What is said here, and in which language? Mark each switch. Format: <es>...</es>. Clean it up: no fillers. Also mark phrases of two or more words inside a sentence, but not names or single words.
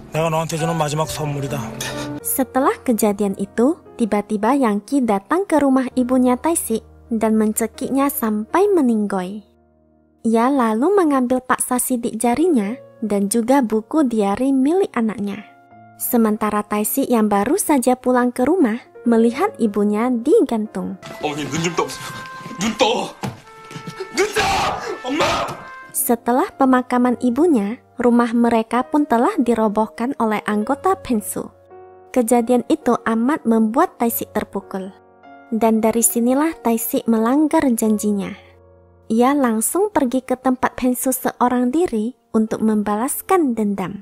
<id>Setelah kejadian itu, tiba-tiba Yangki datang ke rumah ibunya Tae-sik dan mencekiknya sampai meninggoy. Ia lalu mengambil paksa sidik jarinya dan juga buku diari milik anaknya. Sementara Tae-sik yang baru saja pulang ke rumah melihat ibunya digantung.</id> <ko>어머니 눈 좀 떠보세요. 눈 떠! 눈 떠! 엄마!</ko> <id>Setelah pemakaman ibunya, rumah mereka pun telah dirobohkan oleh anggota Pensu. Kejadian itu amat membuat Tae-sik terpukul. Dan dari sinilah Tae-sik melanggar janjinya. Ia langsung pergi ke tempat Pensu seorang diri untuk membalaskan dendam.</id>